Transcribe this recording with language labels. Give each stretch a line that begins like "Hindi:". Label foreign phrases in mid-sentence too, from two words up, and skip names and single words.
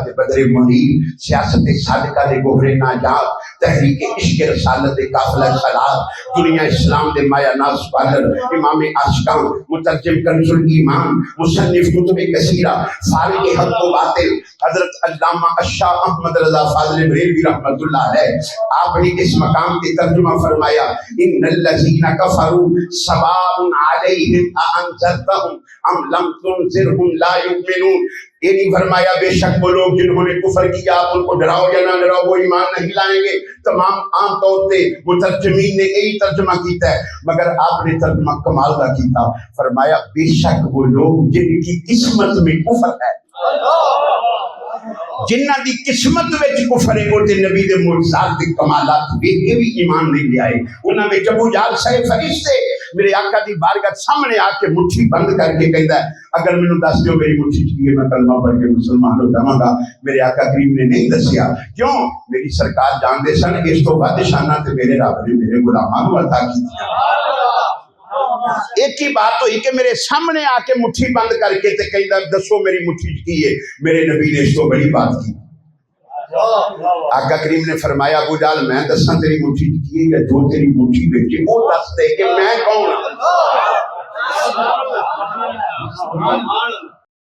Urdu: دے بدر منیر، سیاست صادقہ دے گوہر ناجات، تحریک عشق رسالت دے قافلہ صلاح، دنیا اسلام دے مایا ناز سکالر، امام عاشقاں، مترجم کنز الایمان، مصنف کتب کثیرہ، فارغ حق و باطل حضرت علامہ الشاہ احمد رضا فاضل بریلوی رحمۃ اللہ علیہ، آپ نے اس مقام کے ترجمہ فرمایا
Arabic: ان الذین کفروا سواء علیہم اانذرتہم ام لم تنذرہم لا یؤمنون۔
Urdu: یہ نہیں فرمایا بے شک وہ لوگ جنہوں نے کفر کیا آپ ان کو ڈراؤ یا نہ ڈراؤ وہ ایمان نہیں لائیں گے۔ تمام عام طور پہ مترجمین نے یہی ترجمہ کیتا ہے، مگر آپ نے ترجمہ کمال کا کیتا، فرمایا بے شک وہ لوگ جن کی قسمت میں کفر ہے،
Punjabi: جنہ دی قسمت وچ کفر ہے، وہ تے نبی دے معجزات دے کمالات ویکھ کے بھی ایمان نہیں لے آئے۔ انہاں وچ ابو جہل سارے فرشتے میرے آقا دی بارگاہ سامنے آ کے مٹھی بند کر کے کہندا ہے اگر مینوں دس دیو میری مٹھی چ کی ہے، میں کلمہ پڑھ کے مسلمان ہو جاواں گا۔ میرے آقا کریم نے نہیں دسیا، کیوں؟ میری سرکار جانتے سن اس تو ود شاناں تے میرے رب نے میرے غلاماں نوں عطا کیتیاں۔ ایک ہی بات ہوئی کہ میرے سامنے آ کے مٹھی بند کر کے تے کہندا دسو میری مٹھی چ کی ہے، میرے نبی نے اس تو بڑی بات کی۔ آقا کریم نے فرمایا ابو جہل میں دساں تیری مٹھی چ کی ہے یا جو تیری مٹھی وچ وہ دس دے کہ میں کون ہوں۔